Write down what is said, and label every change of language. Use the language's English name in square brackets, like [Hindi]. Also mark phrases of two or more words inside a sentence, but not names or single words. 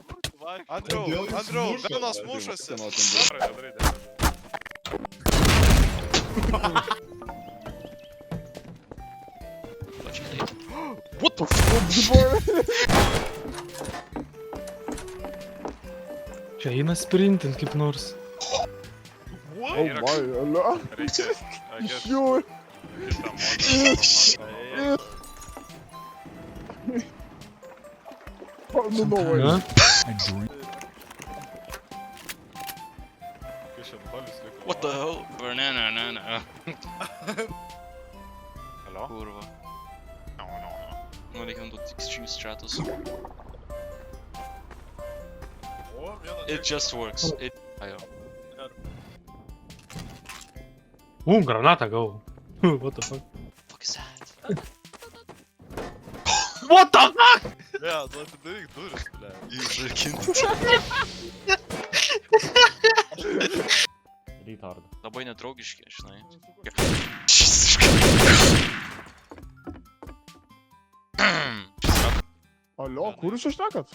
[Lithuanian] Andriau, Benas mušasi. [English] What the fuck? [Lithuanian] Čia eina sprintint kaip nors. [English] Oh my, [Lithuanian] ala. Iš jų. Nu, [English] no way. What the hell? Banana. Hello? [Lithuanian] Kurva. Nu, reikia naudoti [English] extreme stratus. It just works. Ajo. [Lithuanian] Granatą gavau. [English] What the fuck? Fuck is that? What the fuck? [Lithuanian] Ne, tu atidaryk duris, ble. Išrakinti. [English] Retard. [Lithuanian] Labai nedraugiški, žinai. Alio, kur jūs čia šnekat?